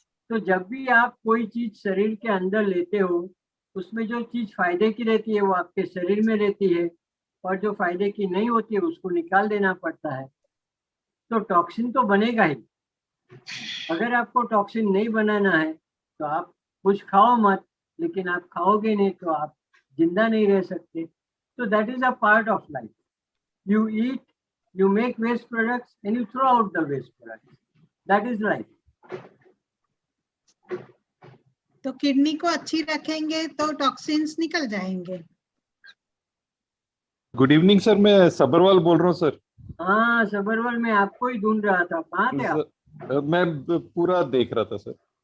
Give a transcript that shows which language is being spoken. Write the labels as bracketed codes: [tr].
[hi] तो जब भी आप कोई चीज शरीर के अंदर लेते हो उसमें जो चीज फायदे की रहती है वो आपके शरीर में रहती है, और जो फायदे की नहीं होती है उसको निकाल देना पड़ता है। तो टॉक्सिन तो बनेगा ही। अगर आपको टॉक्सिन नहीं बनाना है तो आप कुछ खाओ मत, लेकिन आप खाओगे नहीं तो आप जिंदा नहीं रह सकते। [en] तो that is a part of life. You eat, you make waste products and you throw out the waste products. That is life. [hi] तो किडनी को अच्छी रखेंगे तो टॉक्सिन्स निकल जाएंगे। गुड इवनिंग सर, मैं सबरवाल बोल रहा हूँ सर। हाँ सबरवाल, मैं आपको ही ढूंढ रहा था। कहाँ थे आप? मैं पूरा देख रहा था सर।